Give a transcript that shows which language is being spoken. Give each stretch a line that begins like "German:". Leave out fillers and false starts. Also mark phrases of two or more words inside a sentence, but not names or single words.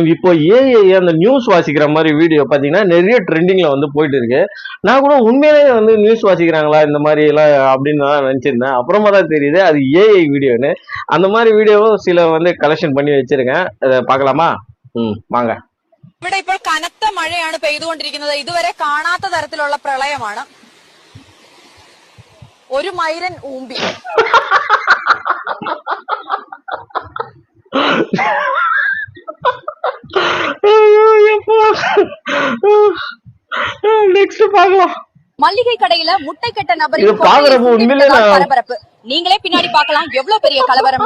Tamil: இப்போ ஏஐ அந்த நியூஸ் வாசிக்கிற மாதிரி வீடியோ பார்த்தீங்கன்னா நிறைய ட்ரெண்டிங்ல வந்து போயிட்டு இருக்கு. நான் கூட உண்மையிலேயே வந்து நியூஸ் வாசிக்கிறாங்களா இந்த மாதிரி எல்லாம் அப்படின்னு தான் நினைச்சிருந்தேன். அப்புறமா தான் தெரியுது அது ஏஐ வீடியோன்னு. அந்த மாதிரி வீடியோவும் சில வந்து கலெக்ஷன் பண்ணி வச்சிருக்கேன். அதை பார்க்கலாமா? வாங்க.
Malayalam: ഇവിടെ ഇപ്പോൾ കനത്ത മഴയാണ് പെയ്തുകൊണ്ടിരിക്കുന്നത്. ഇതുവരെ കാണാത്ത തരത്തിലുള്ള പ്രളയമാണ്. ഒരു മൈരൻ ഊമ്പി.
Tamil: நெக்ஸ்ட் பார்க்கலாம். மல்லிகை கடையில முட்டை கட்ட இது நபரின் பாக்குறப்ப உண்மையிலே நான் பரபரப்பு. நீங்களே பின்னாடி பார்க்கலாம் எவ்வளவு பெரிய கலவரம்னு.